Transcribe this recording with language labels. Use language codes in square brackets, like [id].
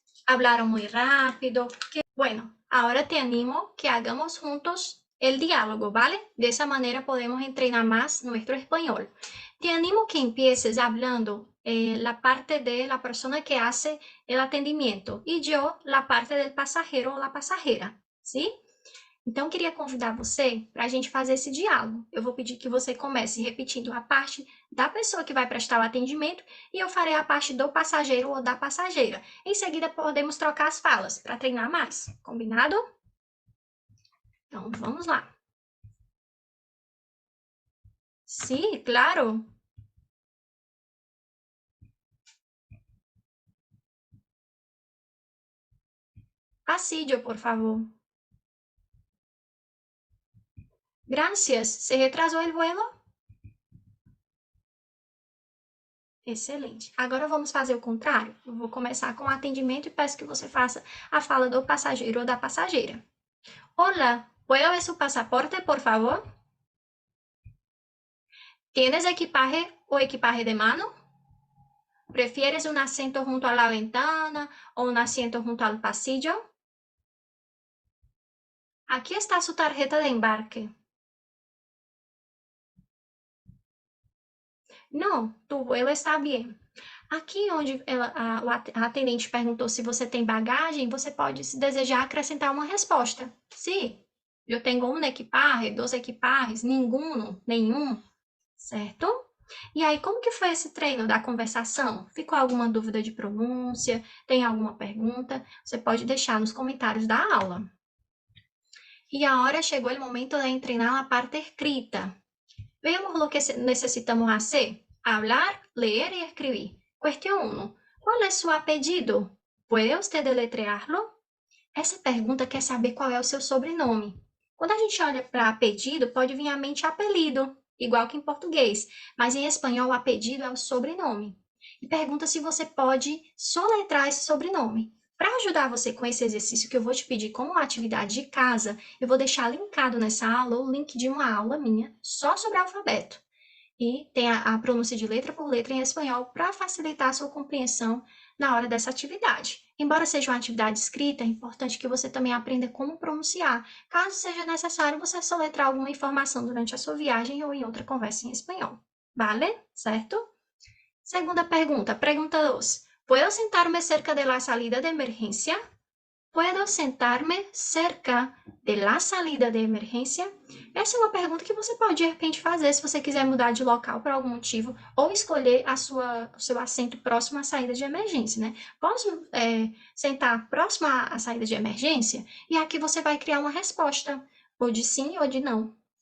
[es] ¿Hablaron muy rápido? Bueno, ahora te animo que hagamos juntos el diálogo, ¿vale? De esa manera podemos entrenar más nuestro español. Te animo que empieces hablando la parte de la persona que hace el atendimiento y yo la parte del pasajero o la pasajera, ¿sí? [pt] Então, queria convidar você para a gente fazer esse diálogo. Eu vou pedir que você comece repetindo a parte da pessoa que vai prestar o atendimento e eu farei a parte do passageiro ou da passageira. Em seguida, podemos trocar as falas para treinar mais. Combinado? Então, vamos lá. [es] Sí, claro. Pasillo, por favor. Gracias. ¿Se retrasou o vuelo? Excelente. [pt] Agora vamos fazer o contrário. Eu vou começar com o atendimento e peço que você faça a fala do passageiro ou da passageira. [es] Hola, ¿puedo ver su pasaporte, por favor? ¿Tienes equipaje o equipaje de mano? ¿Prefieres un asiento junto a la ventana o un asiento junto al pasillo? Aquí está su tarjeta de embarque. [pt] Não, [es] tu vuelo está bien. [pt] Aqui onde a atendente perguntou se você tem bagagem, você pode, se desejar, acrescentar uma resposta. Sim, eu tenho um equipaje, dois equipajes, nenhum, certo? E aí, como que foi esse treino da conversação? Ficou alguma dúvida de pronúncia? Tem alguma pergunta? Você pode deixar nos comentários da aula. E agora chegou o momento de treinar a parte escrita. [es] Veamos lo que necesitamos hacer. Hablar, leer y escribir. Cuestión 1. ¿Cuál es su apellido? ¿Puede usted deletrearlo? [pt] Essa pergunta quer saber qual é o seu sobrenome. Quando a gente olha para apellido, pode vir à mente apelido, igual que em português, mas em espanhol o apellido é o sobrenome. E pergunta se você pode soletrar esse sobrenome. Para ajudar você com esse exercício que eu vou te pedir como uma atividade de casa, eu vou deixar linkado nessa aula o link de uma aula minha só sobre alfabeto. E tem a pronúncia de letra por letra em espanhol para facilitar a sua compreensão na hora dessa atividade. Embora seja uma atividade escrita, é importante que você também aprenda como pronunciar, caso seja necessário você soletrar alguma informação durante a sua viagem ou em outra conversa em espanhol. Vale? Certo? Segunda pergunta, pergunta 2. [es] ¿Puedo sentarme cerca de la salida de emergencia? ¿Puedo sentarme cerca de la salida de emergência? [pt] Essa é uma pergunta que você pode, de repente, fazer se você quiser mudar de local por algum motivo ou escolher o seu assento próximo à saída de emergência, né? Posso sentar próximo à saída de emergência? E aqui você vai criar uma resposta, ou de sim ou de não.